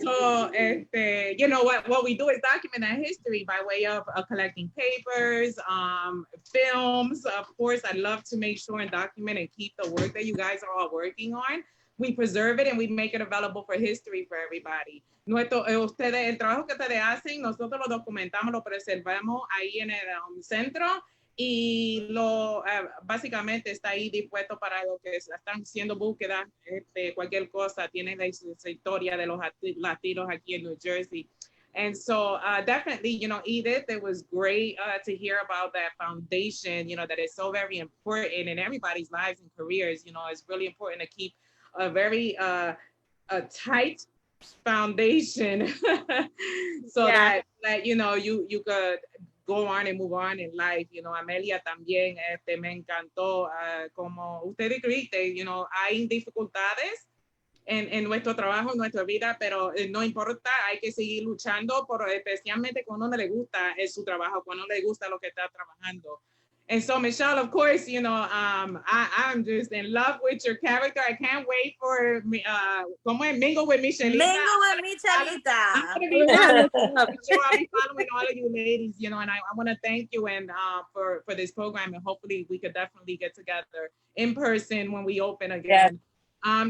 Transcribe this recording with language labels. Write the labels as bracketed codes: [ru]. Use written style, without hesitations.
[en] So, you know, what we do is document that history by way of collecting papers, films. Of course, I love to make sure and document and keep the work that you guys are all working on. We preserve it and we make it available for history for everybody. [es] El trabajo que ustedes hacen, nosotros lo documentamos, lo preservamos ahí en el centro, y básicamente está ahí dispuesto para lo que están haciendo búsquedas, cualquier cosa, tiene la historia de los latinos aquí en New Jersey. [en] And so definitely, you know, Edith, it was great to hear about that foundation, you know, that is so very important in everybody's lives and careers. You know, it's really important to keep a very a tight foundation so that you know, you could go on and move on in life. You know, [es] Amelia también, me encantó como usted dijiste, [en] you know, [es] hay dificultades en nuestro trabajo, en nuestra vida, pero no importa, hay que seguir luchando, por, especialmente cuando no le gusta su trabajo, cuando no le gusta lo que está trabajando. [en] And so, Michelle, of course, you know, I'm just in love with your character. I can't wait for Mingle with Michelita. Mingle with Michelita. I'm gonna be following all of you ladies, you know, and I want to thank you and for this program, and hopefully we could definitely get together in person when we open again. Yeah.